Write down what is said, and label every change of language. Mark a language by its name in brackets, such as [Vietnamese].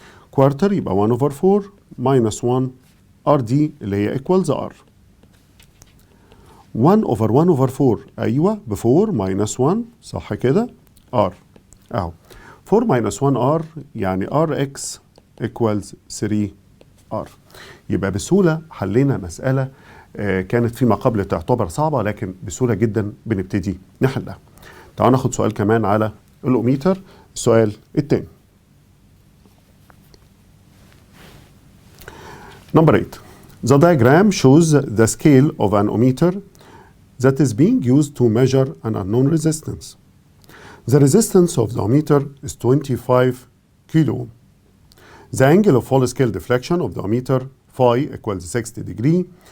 [English] quarter [Arabic] يبقى [English] 1 over 4 minus 1 RD [Arabic] اللي هي [English] equals R. 1 over 1 over 4 [Arabic] ايوه ب [English] 4 minus 1 [Arabic] صح كده [English] R [Arabic] اهو. [English] 4 minus 1 R [Arabic] يعني [English] Rx equals 3 R. [Arabic] يبقى بسهولة حلينا مسألة كانت فيما قبل تعتبر صعبة، لكن بسهولة جدا بنبتدي نحلها. تعالوا ناخد سؤال كمان على الأوميتر، السؤال التاني. [English] Number 8. The diagram shows the scale of an ohmmeter that is being used to measure an unknown resistance. The resistance of the ohmmeter is 25 kilo ohm. The angle of full scale deflection of the ohmmeter phi equals 60 degree.